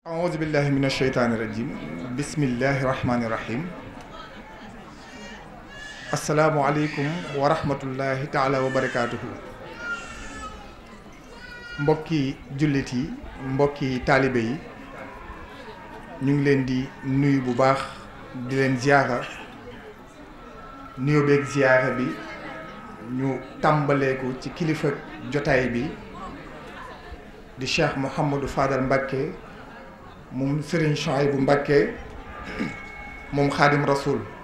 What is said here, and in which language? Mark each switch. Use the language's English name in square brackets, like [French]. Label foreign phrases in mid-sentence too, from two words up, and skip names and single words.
[Arabic] أعوذ بالله من الشيطان الرجيم بسم الله الرحمن الرحيم السلام عليكم ورحمة الله تعالى وبركاته [Wolof] mbokki jullit yi mbokki taalibe yi ñu ngi leen di nuyu bu baax di leen ziyaara nuyoo beeg ziyaara bi ñu tàmbalee ko ci kilifa jotaay bi di Cheikh Mouhamadou Fadal Mbacké moom Serigne Chouaïbou Mbacké moom Xaadim Rasoul